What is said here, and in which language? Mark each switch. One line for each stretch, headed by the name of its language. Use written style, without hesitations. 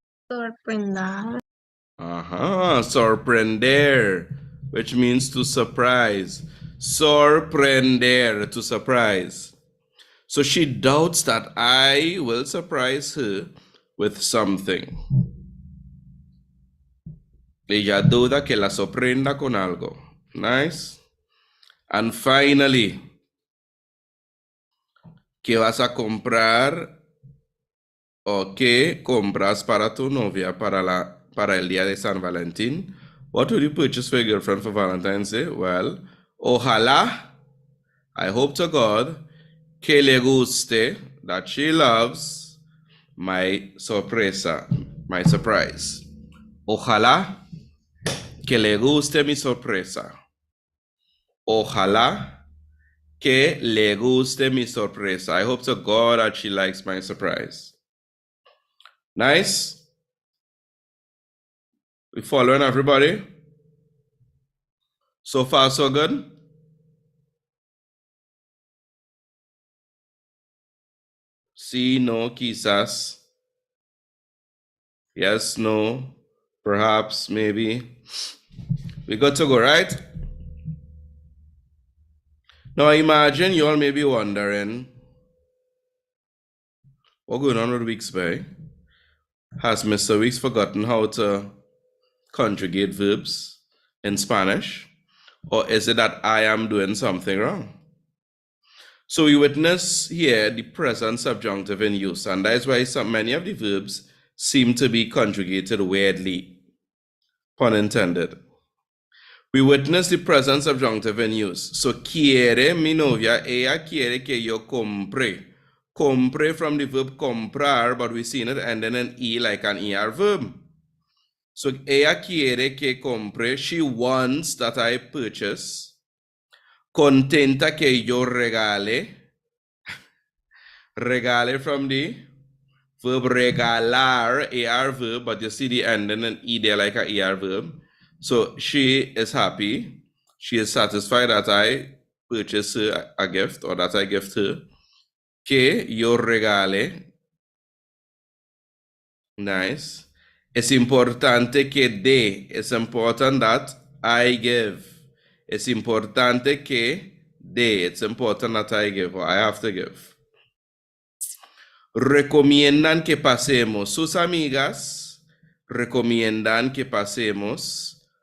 Spanish: Sorprendar.
English: Sorprender, which means to surprise. Sorprender, to surprise. So she doubts that I will surprise her with something.
Spanish: Ella duda que la sorprenda con algo. Nice.
English: And finally,
Spanish: ¿qué vas a comprar o qué compras para tu novia para el día de San Valentín?
English: What would you purchase for your girlfriend for Valentine's Day? Well, ojalá, I hope to God,
Spanish: que le guste,
English: that she loves my sorpresa, my surprise.
Spanish: Ojalá que le guste mi sorpresa. Ojalá que le guste mi sorpresa.
English: I hope to God that she likes my surprise. Nice? We following everybody? So far, so good?
Spanish: Sí, no, quizás.
English: Yes, no, perhaps, maybe. We got to go, right? Now imagine you all may be wondering, what's going on with Weeksby? Has Mr. Weeks forgotten how to conjugate verbs in Spanish? Or is it that I am doing something wrong? So we witness here the present subjunctive in use, and that is why many of the verbs seem to be conjugated weirdly, pun intended. We witness the present subjunctive in use.
Spanish: So quiere mi novia, ella quiere que yo compre.
English: Compre from the verb comprar, but we've seen it ending in E like an ER verb. So
Spanish: ella quiere que compre,
English: she wants that I purchase.
Spanish: Contenta que yo regale.
English: Regale from the verb regalar, AR verb, but you see the ending in E there like a ER verb. So she is happy. She is satisfied that I purchase her a gift or that I gift her.
Spanish: Que yo regale. Nice. Es importante que dé.
English: It's important that I give. It's
Spanish: importante que dé.
English: It's important that I give or I have to give.
Spanish: Recomiendan que pasemos. Sus amigas recomiendan que pasemos.